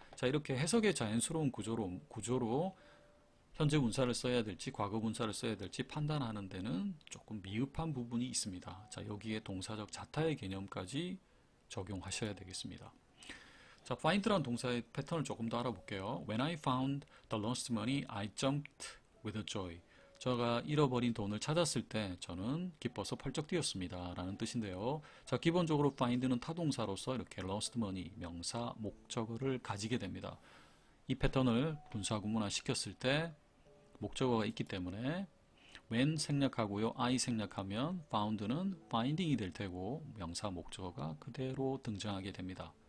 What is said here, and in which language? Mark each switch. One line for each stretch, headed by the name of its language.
Korean: 자, 이렇게 해석의 자연스러운 구조로 현재 분사를 써야 될지 과거 분사를 써야 될지 판단하는 데는 조금 미흡한 부분이 있습니다. 자, 여기에 동사적 자타의 개념까지 적용하셔야 되겠습니다. 자, find라는 동사의 패턴을 조금 더 알아볼게요.
English: When I found the lost money, I jumped with joy.
Korean: 제가 잃어버린 돈을 찾았을 때 저는 기뻐서 펄쩍 뛰었습니다. 라는 뜻인데요. 자, 기본적으로 find는 타동사로서 이렇게 lost money, 명사, 목적어를 가지게 됩니다. 이 패턴을 분사 구문화 시켰을 때 목적어가 있기 때문에 when 생략하고요, I 생략하면 found는 finding이 될 테고 명사, 목적어가 그대로 등장하게 됩니다.